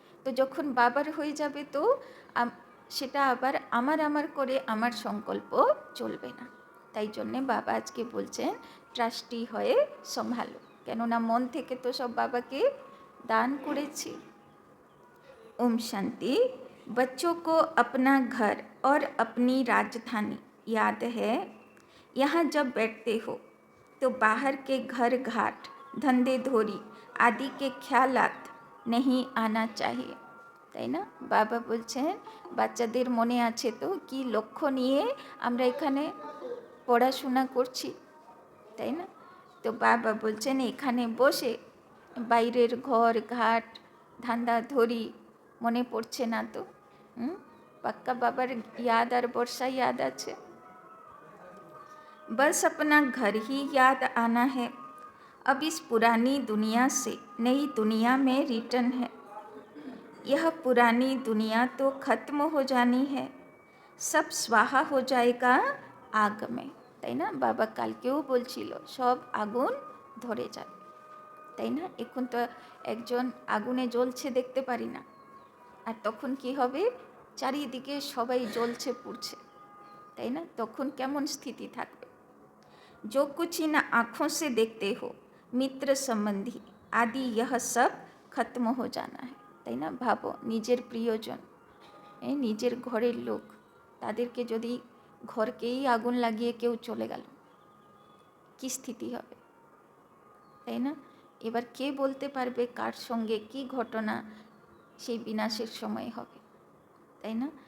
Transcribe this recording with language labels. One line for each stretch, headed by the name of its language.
Bangla: তো যখন বাবার হয়ে যাবে তো সেটা আবার আমার করে আমার সংকল্প চলবে না। তাই জন্যে বাবা আজকে বলছেন ট্রাস্টি হয়ে সম্ভালো, কেননা মন থেকে তো সব বাবাকে দান করেছি।
Hindi: ओम शांति। बच्चों को अपना घर और अपनी राजधानी याद है। यहाँ जब बैठते हो तो बाहर के घर घाट, धंधे धोरी आदि के ख्यालात नहीं आना चाहिए,
Bangla: তাই না? বাবা বলছেন বাচ্চাদের মনে আছে তো কি লক্ষ্য নিয়ে আমরা এখানে পড়াশোনা করছি, তাই না? তো বাবা বলছেন এখানে বসে বাইরের ঘর ঘাট ধান্দা ধরি মনে পড়ছে না তো? পাক্কা বাবার याद আর বর্ষা याद আছে।
Hindi: बस अपना घर ही याद आना है, अब इस पुरानी दुनिया से नई दुनिया में रिटर्न है, यह पुरानी दुनिया तो खत्म हो जानी है, सब स्वाहा हो जाएगा आग में।
Bangla: তাই না? বাবা কালকেও বলছিল সব আগুন ধরে যাবে, তাই না? এখন তো একজন আগুনে জ্বলছে দেখতে পারি না, আর তখন কি হবে? চারিদিকে সবাই জ্বলছে পুড়ছে, তাই না? তখন কেমন স্থিতি থাকবে?
Hindi: जो कुछ इन आँखों से देखते हो मित्र संबंधी आदि यह सब खत्म हो जाना है,
Bangla: তাই না? ভাবো নিজের প্রিয়জন, নিজের ঘরের লোক, তাদেরকে যদি ঘরকেই আগুন লাগিয়ে কেউ চলে গেল, কি স্থিতি হবে, তাই না? এবার কে বলতে পারবে কার সঙ্গে কি ঘটনা সেই বিনাশের সময় হবে, তাই না?